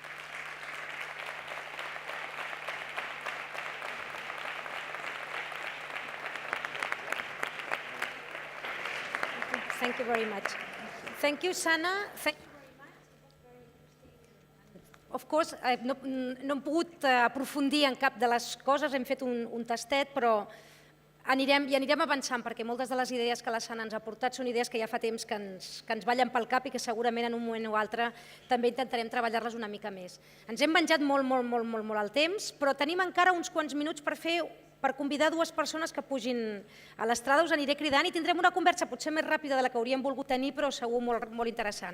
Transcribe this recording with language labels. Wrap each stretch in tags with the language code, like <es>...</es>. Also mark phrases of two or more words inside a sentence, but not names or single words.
<en>Thank you very much. Thank you, Sana. Thank you very much. Of course,</en> <ca>no hem pogut aprofundir en cap de les coses, hem fet un tastet, però anirem avançant, perquè moltes de les idees que la Sana ens ha portat són idees que ja fa temps que ens ballen pel cap i que segurament en un moment o altre també intentarem treballar-les una mica més. Ens hem menjat molt el temps, però tenim encara uns quants minuts per convidar dues persones que pugin a l'estrada, us aniré cridant i tindrem una conversa potser més ràpida de la que hauríem volgut tenir, però segur molt interessant.</ca>